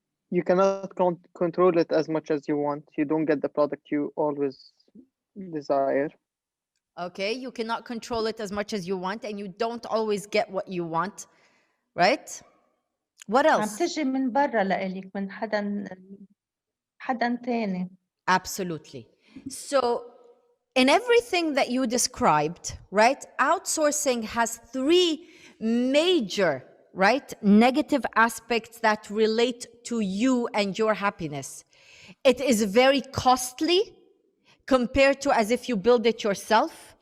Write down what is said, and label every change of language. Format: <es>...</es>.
<en>You cannot control it as much as you want. You don't get the product you always desire. Okay, you cannot control it as much as you want, and you don't always get what you want, right? What</en> <ar>عم</ar> <en>else?</en> <ar>تجي من برا لإلك من حدا تاني.</ar> <en>Absolutely. So in everything that you described, right, outsourcing has three major, right, negative aspects that relate to you and your happiness. It is very costly compared to as if you build it yourself.</en>